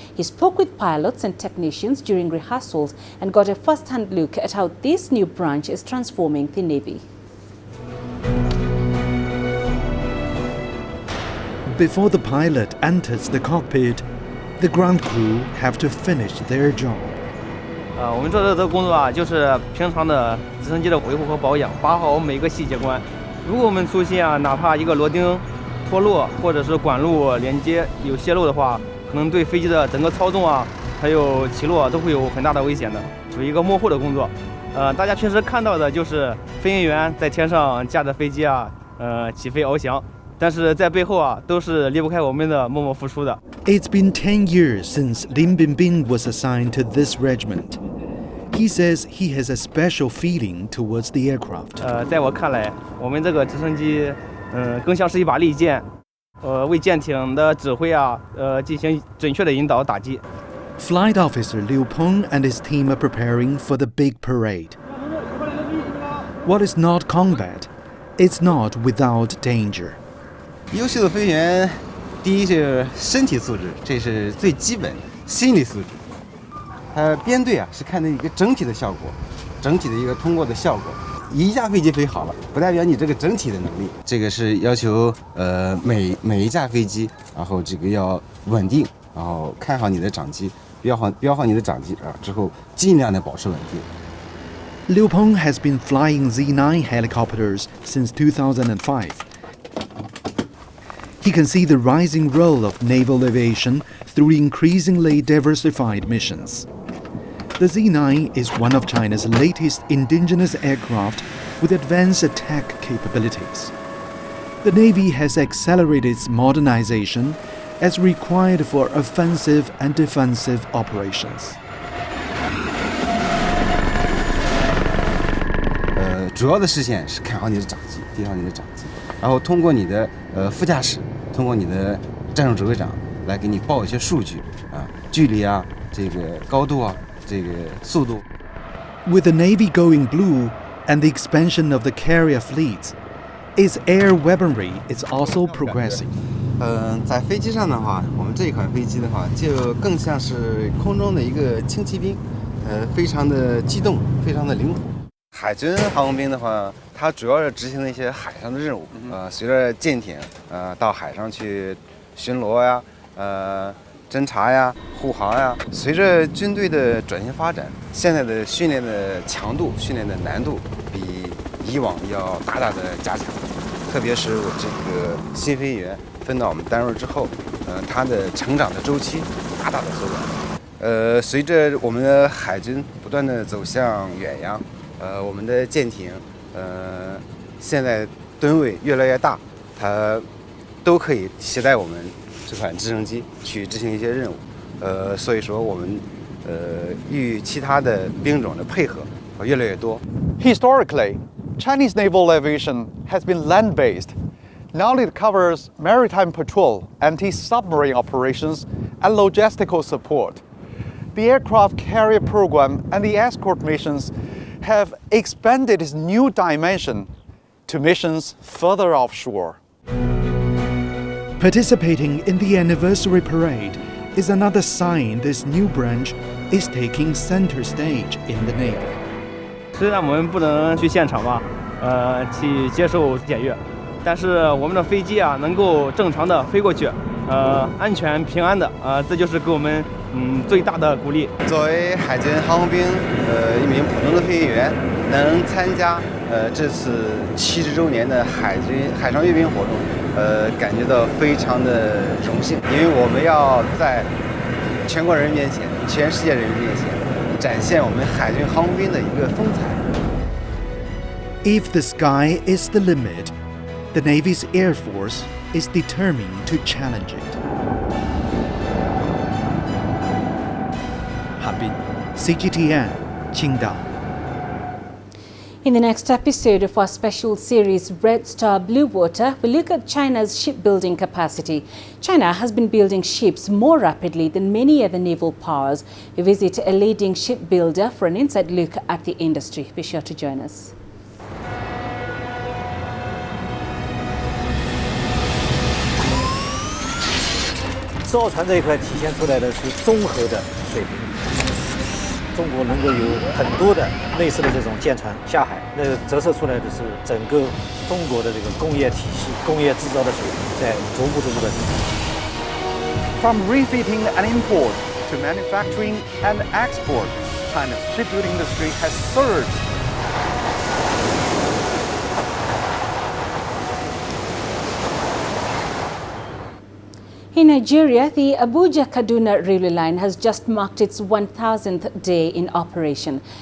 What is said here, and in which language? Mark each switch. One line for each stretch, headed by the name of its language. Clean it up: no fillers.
English: He spoke with pilots and technicians during rehearsals and got a first-hand look at how this new branch is transforming the Navy. Before the pilot enters the cockpit, the ground crew have to finish their job.
Chinese: 我们做的这个工作啊，就是平常的直升机的维护和保养，把好每个细节关。如果我们出现哪怕一个螺钉脱落，或者是管路连接有泄漏的话，可能对飞机的整个操纵啊，还有起落都会有很大的危险的，属于一个幕后的工作。大家平时看到的就是飞行员在天上驾着飞机啊，起飞翱翔。但是在背后啊，都是离不开我们的默默付出的。
English: It's been 10 years since Lin Binbin was assigned to this regiment. He says he has a special feeling towards the aircraft.
Chinese: 在我看来，我们这个直升机，更像是一把利剑，为舰艇的指挥啊，进行准确的引导打击。
English: Flight officer Liu Peng and his team are preparing for the big parade. What is not combat? It's not without danger.
Chinese: 优秀的飞行员，第一是身体素质，这是最基本；心理素质。编队啊是看的一个整体的效果，整体的一个通过的效果。一架飞机飞好了，不代表你这个整体的能力。这个是要求每一架飞机，然后这个要稳定，然后看好你的掌机，标好你的掌机啊，之后尽量的保持稳定。
English: Liu Peng has been flying Z9 helicopters since 2005. He can see the rising role of naval aviation through increasingly diversified missions. The Z9 is one of China's latest indigenous aircraft with advanced attack capabilities. The Navy has accelerated its modernization as required for offensive and defensive operations.
Chinese: 主要的视线是看好你的长机，盯好你的长机，然后通过你的副驾驶，通过你的战术指挥长来给你报一些数据啊，距离啊，这个高度啊，这个速度。
English: With the Navy going blue and the expansion of the carrier fleets, its air weaponry is also progressing.
Chinese: 在飞机上的话，我们这一款飞机的话，就更像是空中的一个轻骑兵，非常的机动，非常的灵活。海军航空兵的话，它主要是执行的一些海上的任务，随着舰艇到海上去巡逻呀，侦察呀、护航呀。随着军队的转型发展，现在的训练的强度、训练的难度比以往要大大的加强。特别是我这个新飞员分到我们单位之后，它的成长的周期大大的缩短。随着我们的海军不断的走向远洋。我们的舰艇，现在吨位越来越大，它都可以携带我们这款直升机去执行一些任务。所以说我们与其他的兵种的配合越来越多。
English: Historically, Chinese naval aviation has been land-based. Now it covers maritime patrol, anti-submarine operations, and logistical support. The aircraft carrier program and the escort missions have expanded its new dimension to missions further offshore. Participating in the anniversary parade is another sign this new branch is taking center stage in the Navy.
Chinese: 虽然我们不能去现场吧，去接受检阅，但是我们的飞机啊能够正常的飞过去，安全平安的，这就是给我们最大的鼓励。作为海军航空兵一名普通的飞行员，能参加这次70周年的海上阅兵活动，感觉到非常的荣幸，因为我们要在全国人民面前、全世界人民面前展现我们海军航空兵的一个风采。
English: If the sky is the limit, the Navy's Air Force is determined to challenge it. Harbin, CGTN, Qingdao. In the next episode of our special series, Red Star Blue Water, we look at China's shipbuilding capacity. China has been building ships more rapidly than many other naval powers. We visit a leading shipbuilder for an inside look at the industry. Be sure to join us.
Chinese: 造船这一块体现出来的是综合的水平。中国能够有很多的类似的这种舰船下海，那折射出来的是整个中国的这个工业体系、工业制造的水平在逐步的提升。
English: From refitting and import to manufacturing and export, China's shipbuilding industry has surged. In Nigeria, the Abuja-Kaduna railway line has just marked its 1,000th day in operation.